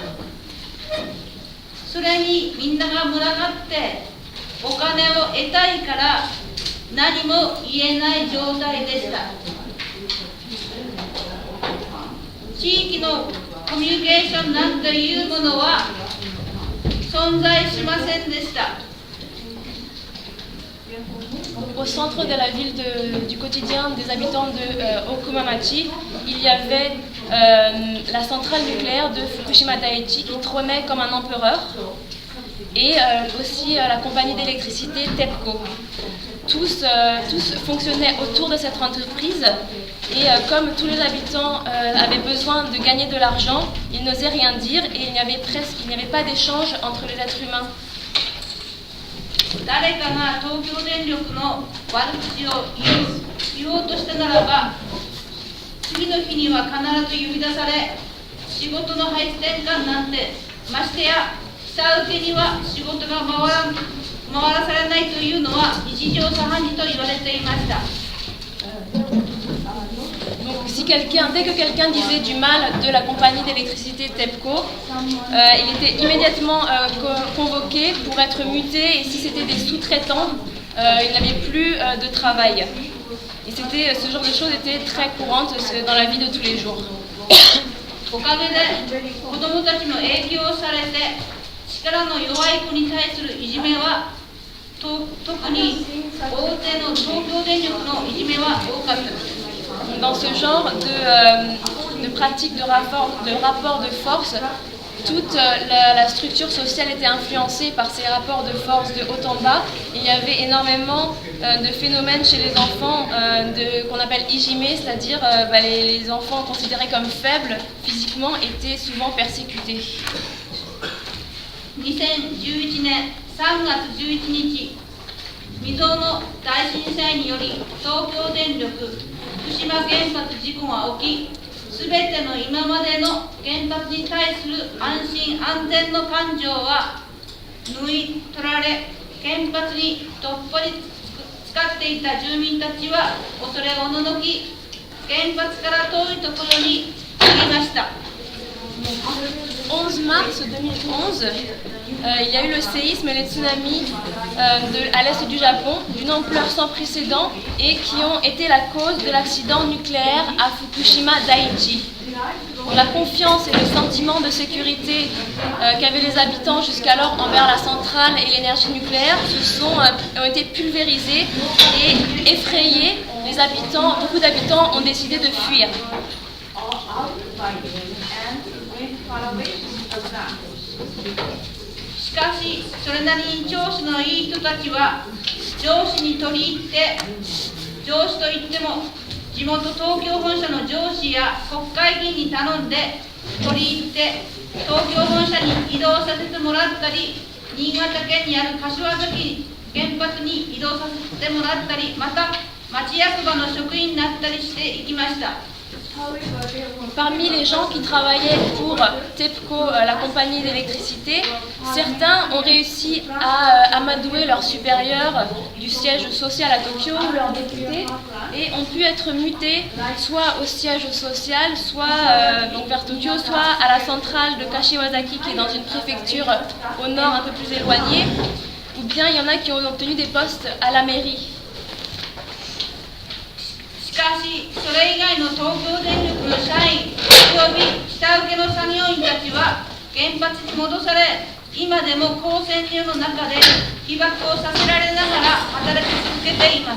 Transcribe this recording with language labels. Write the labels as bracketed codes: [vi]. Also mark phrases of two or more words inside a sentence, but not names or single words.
[ja] それにみんなが群がってお金を得たいから何も言えない状態でした。地域のコミュニケーションなんていうものは存在しませんでした。 [fr] Au centre de la ville du quotidien des habitants de Okumamachi, il y avait la centrale nucléaire de Fukushima Daiichi qui trônait comme un empereur, et aussi la compagnie d'électricité TEPCO. Tous fonctionnaient autour de cette entreprise, et comme tous les habitants avaient besoin de gagner de l'argent, ils n'osaient rien dire, et il n'y avait pas d'échange entre les êtres humains. [ja] 誰かが東京電力の悪口を言おうとしたならば、次の日には必ず呼び出され、仕事の配置転換なんて、ましてや下請けには仕事が回らされないというのは日常茶飯事と言われていました。 [fr] Dès que quelqu'un disait du mal de la compagnie d'électricité TEPCO, il était immédiatement convoqué pour être muté, et si c'était des sous-traitants, il n'avait plus de travail. Et ce genre de choses était très courante dans la vie de tous les jours. [ja] おかげで子どもたちも影響されて、力の弱い子に対するいじめは特に大手の東京電力のいじめは多かったです。 [fr] Dans ce genre de pratique de rapport de force, toute la structure sociale était influencée par ces rapports de force de haut en bas. Il y avait énormément de phénomènes chez les enfants qu'on appelle ijime, c'est-à-dire les enfants considérés comme faibles physiquement étaient souvent persécutés. [ja] 2011 年3月11日、未曾有の大震災により東京電力福島原発事故が起き、すべての今までの原発に対する安心安全の感情は縫い取られ、原発にどっぷり使っていた住民たちは恐れおののき、原発から遠いところに逃げました。 [fr] 11 mars 2011, il y a eu le séisme et les tsunamis à l'est du Japon d'une ampleur sans précédent et qui ont été la cause de l'accident nucléaire à Fukushima Daiichi. La confiance et le sentiment de sécurité qu'avaient les habitants jusqu'alors envers la centrale et l'énergie nucléaire ont été pulvérisés et effrayés. Beaucoup d'habitants ont décidé de fuir. [ja] しかし、それなりに調子のいい人たちは上司に取り入って、上司といっても地元東京本社の上司や国会議員に頼んで取り入って東京本社に移動させてもらったり、新潟県にある柏崎原発に移動させてもらったり、また町役場の職員になったりしていきました。 [fr] Parmi les gens qui travaillaient pour TEPCO, la compagnie d'électricité, certains ont réussi à amadouer leurs supérieurs du siège social à Tokyo, leurs députés, et ont pu être mutés soit au siège social, soit donc vers Tokyo, soit à la centrale de Kashiwazaki qui est dans une préfecture au nord un peu plus éloignée, ou bien il y en a qui ont obtenu des postes à la mairie. [ja] しかし、それ以外の東京電力の社員および下請けの作業員たちは原発に戻され、今でも高専流の中で被爆をさせられながら働き続けています。